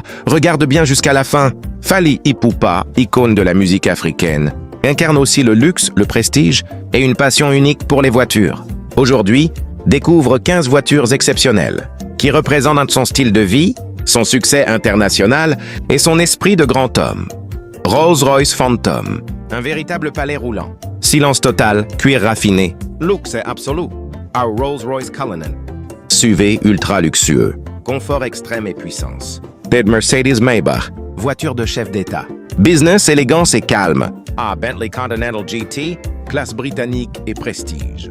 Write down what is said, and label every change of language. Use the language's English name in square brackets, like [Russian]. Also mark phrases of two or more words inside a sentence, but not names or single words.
[French] Regarde bien jusqu'à la fin. Fally Ipupa, icône de la musique africaine, incarne aussi le luxe, le prestige et une passion unique pour les voitures. Aujourd'hui, découvre 15 voitures exceptionnelles qui représentent son style de vie, son succès international et son esprit de grand homme. Rolls-Royce Phantom, un véritable palais roulant. Silence total, cuir raffiné, luxe absolu. Our Rolls-Royce Cullinan, SUV ultra luxueux, confort extrême et puissance. Mercedes-Maybach, voiture de chef d'État. Business, élégance et calme. Bentley Continental GT, classe britannique et prestige.